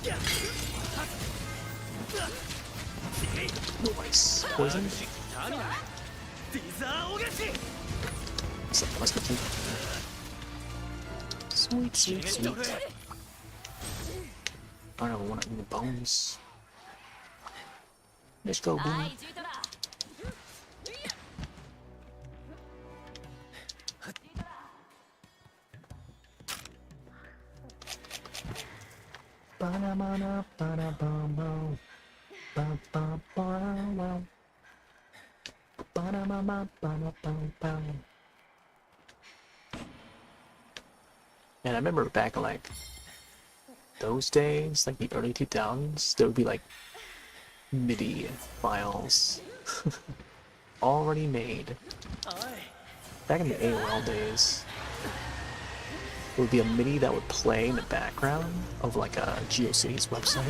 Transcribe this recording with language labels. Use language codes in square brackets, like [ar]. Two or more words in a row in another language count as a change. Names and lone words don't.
[en] Nice. Poison. Let's go. Sweet, sweet, sweet. I don't want any bones. Let's go, boom. Ba-na-ba-na, ba-na-ba-ba. Ba-ba-ba-wow. Ba-na-ba-ba-ba-ba-ba. And I remember back in like those days, like the early 2000s, there would be like MIDI files already made. Back in the AOL days, there would be a MIDI that would play in the background of like a GeoCities website.